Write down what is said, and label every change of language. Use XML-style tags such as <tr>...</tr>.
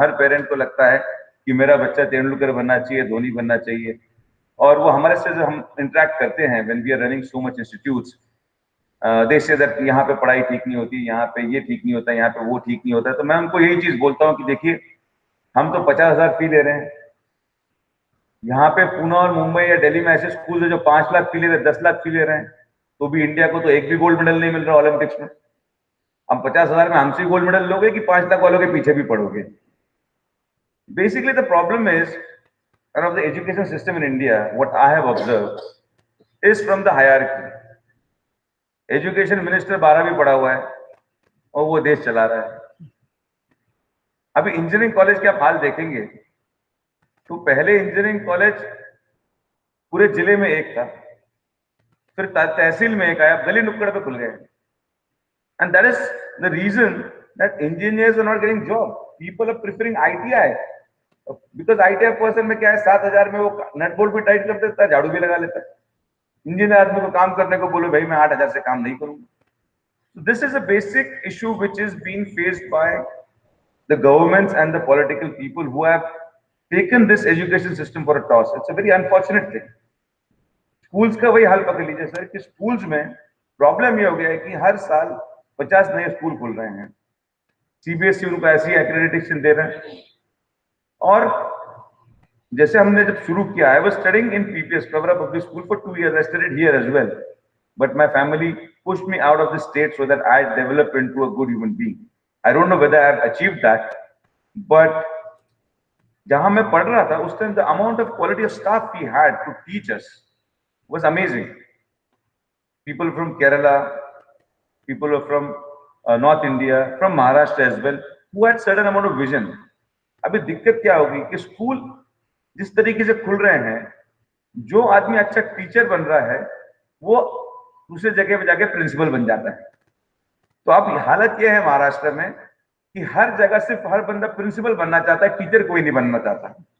<hi>हर parent को लगता है कि मेरा बच्चा तेंदुलकर बनना चाहिए, धोनी बनना चाहिए, और वो हमारे से जो हम इंटरेक्ट करते हैं</hi> <en>when we are running so much institutes, they say that</en> <hi>यहाँ पे पढ़ाई ठीक नहीं होती, यहाँ पे ये ठीक नहीं होता, यहाँ पे वो ठीक नहीं होता. तो मैं उनको यही चीज बोलता हूँ कि देखिए, हम तो 50,000 फी ले रहे हैं, यहाँ पे पुणे और मुंबई या दिल्ली में ऐसे स्कूल है जो 5 लाख फी ले रहे हैं, 10 लाख फी ले रहे हैं, तो भी इंडिया को तो एक भी गोल्ड मेडल नहीं मिल रहा ओलंपिक्स में. हम 50,000 में हमसे गोल्ड मेडल लोगे कि 5 लाख वालों के पीछे भी पढ़ोगे.</hi> <en>Basically the problem is of the education system in India, what I have observed is from the hierarchy.</en> <hi>Education minister 12वीं पढ़ा हुआ है और वो देश चला रहा है. अभी इंजीनियरिंग कॉलेज के आप हाल देखेंगे तो पहले इंजीनियरिंग कॉलेज पूरे जिले में एक था, फिर तहसील में एक आया, गली नुक्कड़ पे खुल गए.</hi> <en>And that is the reason that engineers are not getting job. People are preferring ITI because</en> <hi>ITI person में क्या है, 7,000 में वो नट बोल्ट भी टाइट कर देता है, झाड़ू भी लगा लेता है. इंजीनियर आदमी को काम करने को बोलो, भाई मैं 8,000 से काम नहीं करूंगा.</hi> <en>So this is a basic issue which is being faced by the governments and the political people who have taken this education system for a toss. It's a very unfortunate thing.</en> <hi>Schools का वही हाल पकड़ लीजिए sir कि schools में problem ये हो गया है कि हर साल 50 नए स्कूल खुल रहे हैं. CBSE उनको ऐसी एक्रेडिटेशन दे रहे हैं. और जैसे हमने जब शुरू किया,</hi> <en>I was studying in PPS, Pravara Public School, for 2 years. I studied here as well, but my family pushed me out of the state so that I develop into a good human being. I don't know whether I have achieved that, but</en> <hi>जहां मैं पढ़ रहा था उस time</hi> <en>the amount of quality of staff we had to teach us was amazing. People from Kerala, people from North India, from Maharashtra as well, who had certain amount of vision.</en> <hi>अभी दिक्कत क्या होगी कि school जिस तरीके से खुल रहे हैं, जो आदमी अच्छा टीचर बन रहा है वो दूसरे जगह पे जाके प्रिंसिपल बन जाता है. तो अब हालत ये है महाराष्ट्र में कि हर जगह सिर्फ हर बंदा प्रिंसिपल बनना चाहता है, टीचर कोई नहीं बनना चाहता.</hi>